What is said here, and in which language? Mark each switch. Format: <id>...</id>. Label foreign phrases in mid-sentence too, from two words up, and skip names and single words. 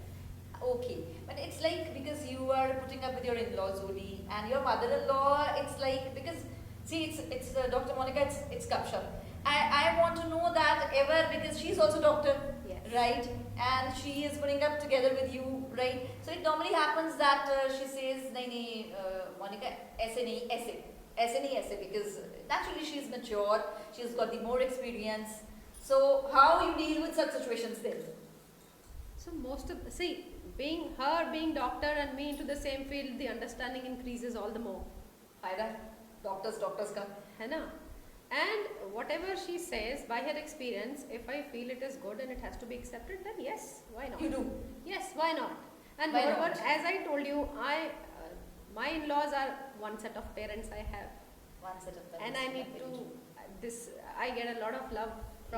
<en>Okay, but it's like because you are putting up with your in-laws only, and your mother-in-law, it's like because see, it's Dr. Monica, it's Gupshup. I want to know that ever because she's also doctor, Yes. right? And she is putting up together with you, right? So it normally happens that she says, "Nahi, Monica,</en> <hi>ऐसे नहीं, ऐसे नहीं,</hi> <en>because naturally she's mature, she's got the more experience." So how you deal with such situations then? So most of being doctor and me into the same field, the understanding increases all the more.</en> <hi>फायदा doctors का. है ना?</hi> <en>And whatever she says by her experience, if I feel it is good and it has to be accepted, then yes, why not? You do. Yes, why not? And Why moreover, not? as I told you, my in-laws are one set of parents I have, One set of them. and I need to I get a lot of love from</en>